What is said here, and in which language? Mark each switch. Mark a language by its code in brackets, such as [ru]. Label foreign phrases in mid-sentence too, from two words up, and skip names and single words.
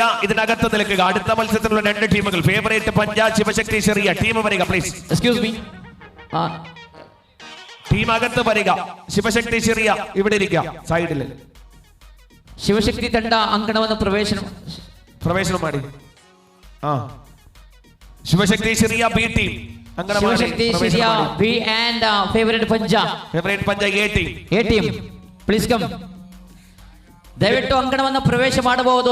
[ml] ഇതിനകത്ത് നിൽക്കുക. അടുത്ത മത്സരത്തിലുള്ള രണ്ട് ടീമുകൾ ഫേവറേറ്റ് പഞ്ചാബ് ശിവശക്തി ചെറിയ ടീം വരിക പ്ലീസ്. [en] excuse me, [ml] ടീം അകത്ത് വരിക. ശിവശക്തി ചെറിയ ഇവിടെ ഇരിക്കുക സൈഡിൽ. [kn] ಶಿವಶಕ್ತಿ ತಂಡ ಅಂಕಣವನ್ನು ಪ್ರವೇಶ ಮಾಡಿ. ಶಿವಶಕ್ತಿ ಶ್ರೀಯ [en] B team [kn] ಶಿವಶಕ್ತಿ ಶ್ರೀಯ ಬಿ ಅಂಡ್ ಫೇವರೇಟ್ ಪಂಚ [en] A team please come. [kn] ದಯವಿಟ್ಟು ಅಂಕಣವನ್ನು ಪ್ರವೇಶ ಮಾಡಬಹುದು.